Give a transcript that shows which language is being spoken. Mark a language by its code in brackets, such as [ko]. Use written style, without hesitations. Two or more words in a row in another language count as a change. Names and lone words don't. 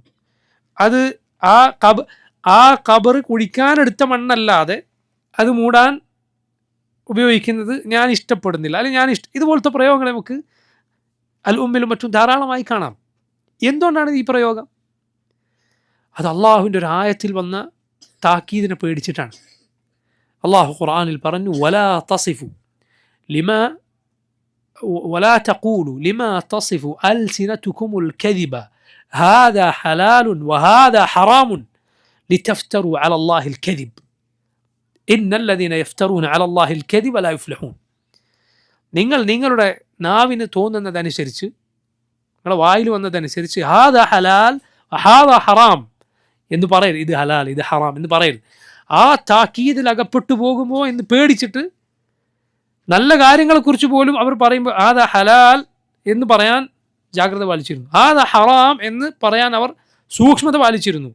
[ml] അത് ആ ഖബർ കുഴിക്കാനെടുത്ത മണ്ണല്ലാതെ അത് മൂടാൻ ഉപയോഗിക്കുന്നത് ഞാൻ ഇഷ്ടപ്പെടുന്നില്ല, അല്ലെങ്കിൽ ഇതുപോലത്തെ പ്രയോഗങ്ങൾ നമുക്ക് അൽ ഉമ്മിലും മറ്റും ധാരാളമായി കാണാം. എന്തുകൊണ്ടാണ് ഈ പ്രയോഗം? അത് അള്ളാഹുവിൻ്റെ ഒരു ആയത്തിൽ വന്ന താക്കീദിനെ പേടിച്ചിട്ടാണ്. അള്ളാഹു ഖുർആനിൽ പറഞ്ഞു, [ar] ولا تقولوا لما تصف ألسنتكم الكذب هذا حلال وهذا حرام لتفتروا على الله الكذب إن الذين يفترون على الله الكذب لا يفلحون. [ml] നിങ്ങളുടെ നാവിന് തോന്നുന്നതനുസരിച്ച്, നിങ്ങളുടെ വായിൽ വന്നതനുസരിച്ച് [ar] هذا حلال هذا حرام [ml] എന്ന് പറയരുത്, ഇത് ഹലാൽ ഇത് ഹറാം എന്ന് പറയരുത്. ആ താക്കീതിൽ അകപ്പെട്ടു പോകുമോ എന്ന് പേടിച്ചിട്ട് നല്ല കാര്യങ്ങളെക്കുറിച്ച് പോലും അവർ പറയുമ്പോൾ [ar] هذا حلال [ml] എന്ന് പറയാൻ ജാഗ്രത പാലിച്ചിരുന്നു, [ar] هذا حرام [ml] എന്ന് പറയാൻ അവർ സൂക്ഷ്മത പാലിച്ചിരുന്നു.